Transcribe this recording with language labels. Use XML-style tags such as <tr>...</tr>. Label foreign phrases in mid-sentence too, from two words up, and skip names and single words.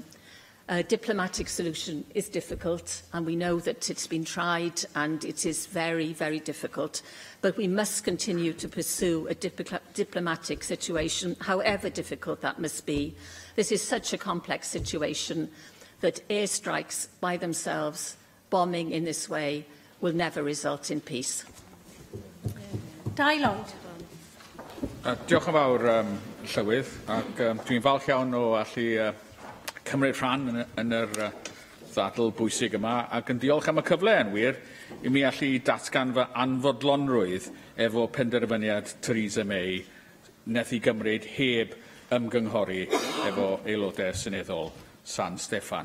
<en>A diplomatic solution is difficult, and we know that it's been tried and it is very, very difficult. But we must continue to pursue a diplomatic situation, however difficult that must be. This is such a complex situation that airstrikes by themselves, bombing in this way, will never result in peace. Dai Lloyd.</en> <cy>Diolch yn fawr, Llywydd, ac dwi'n falch iawn o allu cymryd rhan yn yr ddadl bwysig yma, ac yn diolch am y cyfle yn wir i mi allu datgan fy anfodlonrwydd efo penderfyniad Theresa May wnaeth i gymryd heb ymgynghori efo aelodau seneddol San Steffan.</cy>